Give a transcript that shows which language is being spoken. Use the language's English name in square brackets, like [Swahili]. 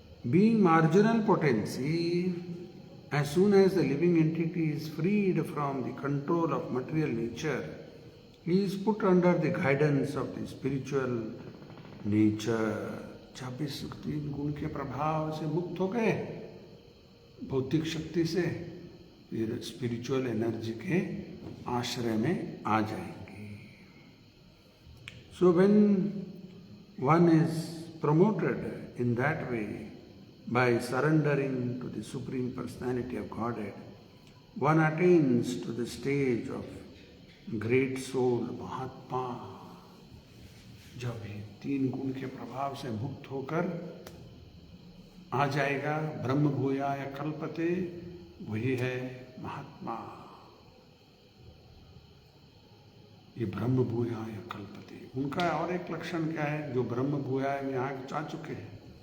[English] Being marginal potency, as soon as the living entity is freed from the control of material nature, he is put under the guidance of the spiritual nature. [Hindi] जब इस 3 गुण के प्रभाव से मुक्त हो गए, भौतिक शक्ति से, फिर स्पिरिचुअल एनर्जी के आश्रय में आ जाएंगे। [English] So when one is promoted in that way by surrendering to the Supreme Personality of Godhead, one attains to the stage of great soul, Mahatma. [Hindi] जब ये 3 गुण के प्रभाव से मुक्त होकर आ जाएगा, ब्रह्म भूयाय कल्पते, वही है महात्मा। ये ब्रह्म भूयाय कल्पते, उनका और एक लक्षण क्या है, जो ब्रह्म भूयाय में आ चुके हैं।